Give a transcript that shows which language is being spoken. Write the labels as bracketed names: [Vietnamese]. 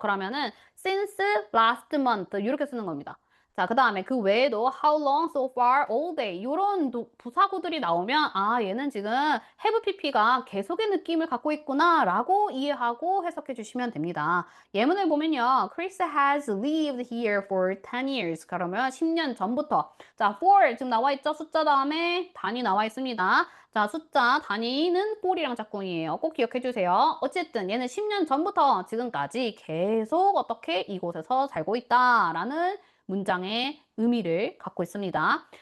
[Korean] 그러면은 [English] since last month [Korean] 이렇게 쓰는 겁니다. 자, 그다음에 그 외에도 [English] how long, so far, all day [Korean] 요런 부사구들이 나오면 아, 얘는 지금 have pp가 계속의 느낌을 갖고 있구나라고 이해하고 해석해 주시면 됩니다. 예문을 보면요. [English] Chris has lived here for 10 years. [Korean] 그러면 10년 전부터. 자, for 지금 나와 있죠? 숫자 다음에 단위 나와 있습니다. 자, 숫자 단위는 for이랑 짝꿍이에요. 꼭 기억해 주세요. 어쨌든 얘는 10년 전부터 지금까지 계속 어떻게 이곳에서 살고 있다라는 문장의 의미를 갖고 있습니다.